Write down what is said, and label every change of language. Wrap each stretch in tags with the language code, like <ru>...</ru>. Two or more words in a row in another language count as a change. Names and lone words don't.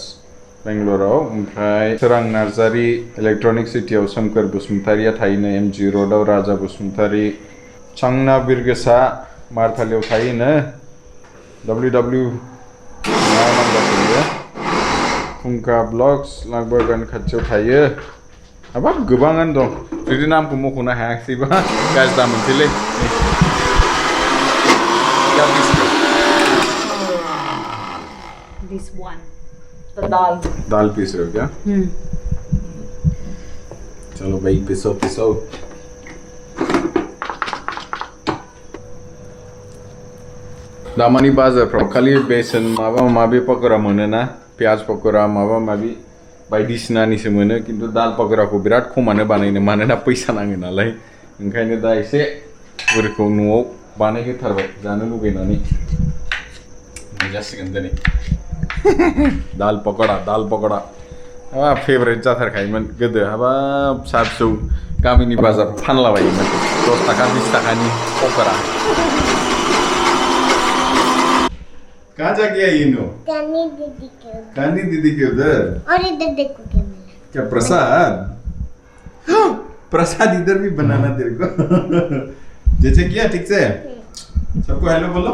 <brx>बेंगलराव ओमफ्राय सोरां नार्जारि इलेक्ट्रनिक सिटियाव सोमखोर बसुमतारिया थायोनो एमजि र'डआव राजा बसुमतारी चांना बिरगोसा मारथालियाव थायोनो www मा नाम जाखो फुंखा ब्लग्स लांबागान खाथियाव थायो हाबाब गोबाङानो दं जुदि नामखौ मख'नो हायाखैबा गाज्रि दामोनसैलै</brx> <en>this one the dal</en> <hi>पीस रहे हो क्या चलो भाई पिसो</hi> <brx>दामानि बाजारफ्राव खालि बेसन माबा माबि पकोड़ा मोनोना प्याज पकोड़ा माबा माबि बायदिसिनानिसो मोनो किन्तु दाल पकोड़ाखौ बिराद खमानो बानायनो मानोना पैसा नाङो नालाय ओंखायनो दा एसे बोरखौ न'आव बानायहोथारबाय जानो लुगैनानै जासिगोन दिनै दाल पकोड़ा हाबा फेभरेट जाथारखायोमोन गोदो हाबाब फिसा फिसौ गामिनि बाजार फानलाबायोमोन 10 थाखा 20 थाखानि पकोड़ा</brx> <hi>कहाँ जाके आई</hi> <brx>नो?</brx> <hi>कानी दीदी के उधर। और इधर देखो क्या मिला। क्या प्रसाद? प्रसाद इधर भी बनाना तेरे को। जैसे किया ठीक से सबको हेलो बोलो।</hi>